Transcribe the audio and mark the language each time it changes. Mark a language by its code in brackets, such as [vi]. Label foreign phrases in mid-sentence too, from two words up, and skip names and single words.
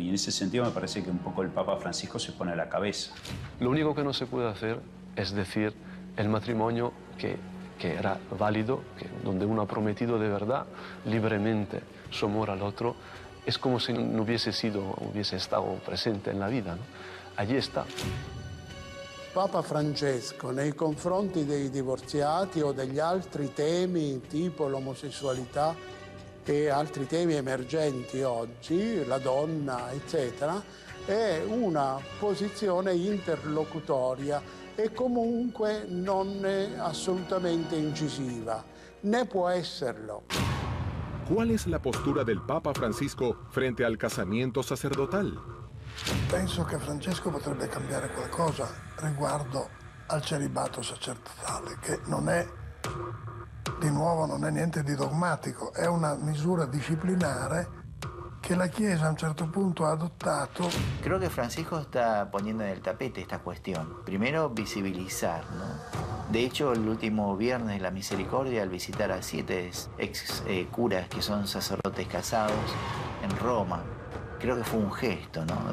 [es] Y en ese sentido me parece que un poco el Papa Francisco se pone a la cabeza. Lo único que no se puede hacer es decir el matrimonio que era válido, donde uno ha prometido de verdad, libremente, su amor al otro, es como si no hubiese estado presente en la vida, ¿no? Allí está. [it] Papa Francesco nei confronti dei divorziati o degli altri temi tipo l'omosessualità e altri temi emergenti oggi, la donna, eccetera, è una posizione interlocutoria e comunque non è assolutamente incisiva, né può esserlo. [es] ¿Cuál es la postura del Papa Francisco frente al casamiento sacerdotal? [it] Penso che Francesco potrebbe cambiare qualcosa riguardo al celibato sacerdotale, che non è, di nuovo, non è niente di dogmatico, è una misura disciplinare que la Chiesa a un cierto punto ha adottato. [es] Creo que Francisco está poniendo en el tapete esta cuestión. Primero, visibilizar, ¿no? De hecho, el último viernes de la Misericordia, al visitar a 7 ex curas que son sacerdotes casados en Roma, creo que fue un gesto, ¿no?